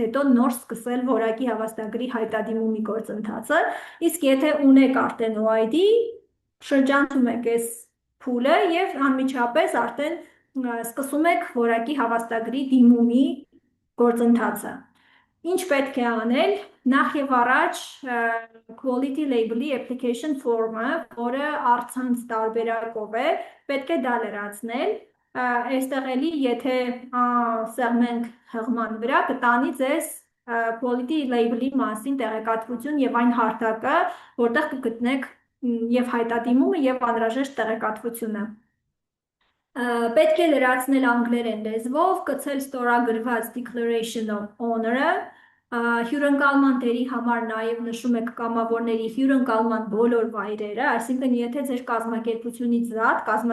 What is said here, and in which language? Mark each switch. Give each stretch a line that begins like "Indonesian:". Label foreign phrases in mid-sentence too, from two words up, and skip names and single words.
Armenian: հետո նոր սկսել որակի հավաստագրի հայտադիմումի գործընթացը, իսկ եթե ունեք արդեն OID, շրջանցում եք այս փուլը եւ անմիջապես արդեն սկսում եք որակի հավաստագրի դիմումի գործընթացը։ Ինչ պետք է անել, նախ եւ առաջ
English: quality label-ի application form-ը,
Armenian: որը առցանց տարբերակով է, պետք է դա լրացնել, այստեղ էլի եթե սեղմենք հղման վրա, կտանի ձեզ
English: quality label-ի
Armenian: մասին տեղեկատվություն եւ այն հարթակը, որտեղ կգտնեք եւ հայտադիմումը եւ անհրաժեշտ տեղեկատվությունը։ Պետք է լրացնել անգլերեն լեզվով, կցել ստորագրված
English: Declaration of Honor-ը,
Armenian: հյուրընկալման դերի համար նաև նշում եք կամավորների հյուրընկալման բոլոր վայրերը, այսինքն եթե ձեր կազմակերպությունից զատ